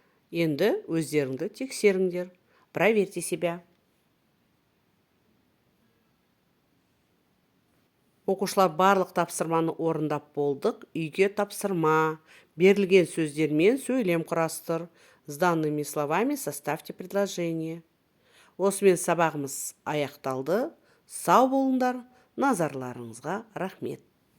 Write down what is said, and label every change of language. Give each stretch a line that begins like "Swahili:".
Kazakh: Енді өздеріңді тексеріңдер.
Russian: Проверьте себя.
Kazakh: Оқушылар барлық тапсырманы орындап болдық. Үйге тапсырма. Берілген сөздермен сөйлем құрастыр.
Russian: С данными словами составьте предложение.
Kazakh: Осымен сабағымыз аяқталды. Сау болыңдар. Назарларыңызға рахмет.